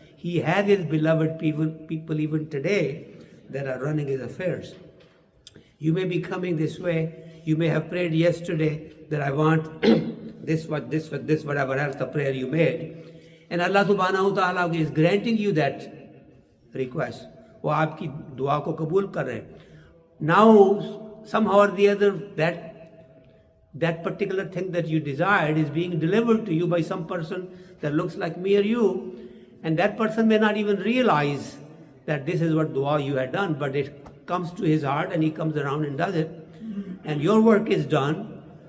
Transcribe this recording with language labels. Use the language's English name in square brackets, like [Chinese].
[English] He has His beloved people even today that are running His affairs. You may be coming this way. You may have prayed yesterday that I want this, whatever else the prayer you made. And Allah subhanahu wa ta'ala is granting you that request. [Hindi] वो आपकी दुआ को कबूल कर रहे हैं. [English] Now, somehow or the other, that particular thing that you desired is being delivered to you by some person that looks like me or you, and that person may not even realize that this is what dua you had done, but it comes to his heart and he comes around and does it, and your work is done.